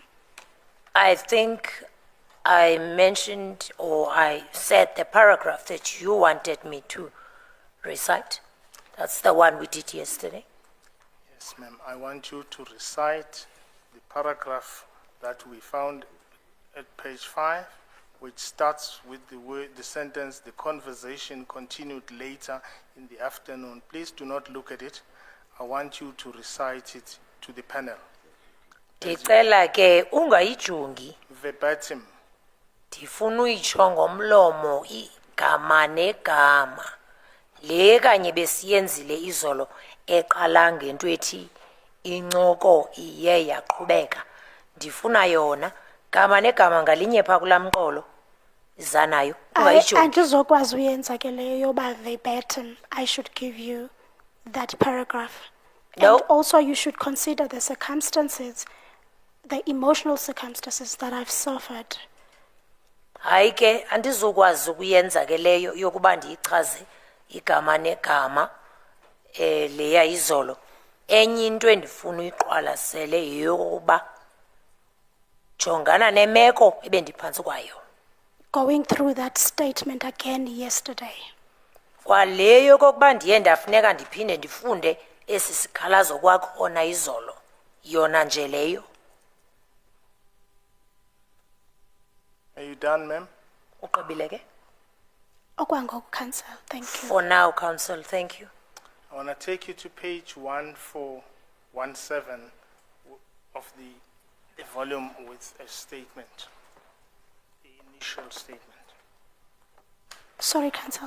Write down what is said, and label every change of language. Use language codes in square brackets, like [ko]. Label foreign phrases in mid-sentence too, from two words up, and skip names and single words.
[en] I think I mentioned or I said the paragraph that you wanted me to recite. That's the one we did yesterday. Yes, ma'am. I want you to recite the paragraph that we found at page 5, which starts with the word, the sentence, the conversation continued later in the afternoon. Please do not look at it. I want you to recite it to the panel. [xh] Ndicela ke ungayijongi, [en] Verbatim. [xh] ndifuna uyitsho ngomlomo igama negama. Le kanye besiyenzile izolo eqala ngento ethi incoko iye yaqhubeka. Ndifuna yona gama negama ngalinye pha kulamqolo izanayo ungayijongi. Andizokwazi uyenza ke leyo yoba verbatim. [en] I should give you that paragraph. No. And also you should consider the circumstances, the emotional circumstances that I've suffered. [xh] Hayi ke andizokwazi ukuyenza ke leyo yokuba ndiyichaze igama negama leya izolo. Enye into endifuna uyiqwalasele yeyokuba jongana nemeko ebendiphantsi kwayo. [en] Going through that statement again yesterday. [xh] Kwaleyo kokuba ndiye ndafuneka ndiphinde ndifunde esi sikhalazo kwakhona izolo yona nje leyo. [en] Are you done, ma'am? [xh] Uqibile ke? Okwangoku, [en] Council, thank you. For now, Council, thank you. I want to take you to page 1417 of the volume with a statement, the initial statement. Sorry, Council.